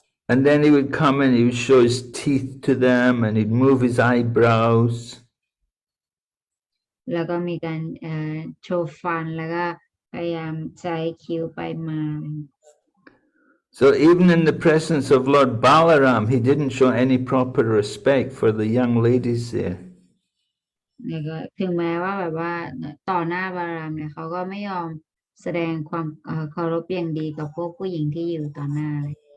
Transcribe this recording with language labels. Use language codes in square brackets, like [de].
[en] And then he would come and he would show his teeth to them and he'd move his eyebrows. [th] แล้วก็มีการโชว์ฟันแล้วก็พยายามใช้คิ้วไปมา [en] So even in the presence of Lord Balaram, he didn't show any proper respect for the young ladies there. [th] แล้วก็ถึงแม้ว่าแบบว่าต่อหน้าบารามเนี่ยเขาก็ไม่ยอมแสดงความเคารพอย่างดีกับพวกผู้หญิงที่อยู่ต่อหน้าเลย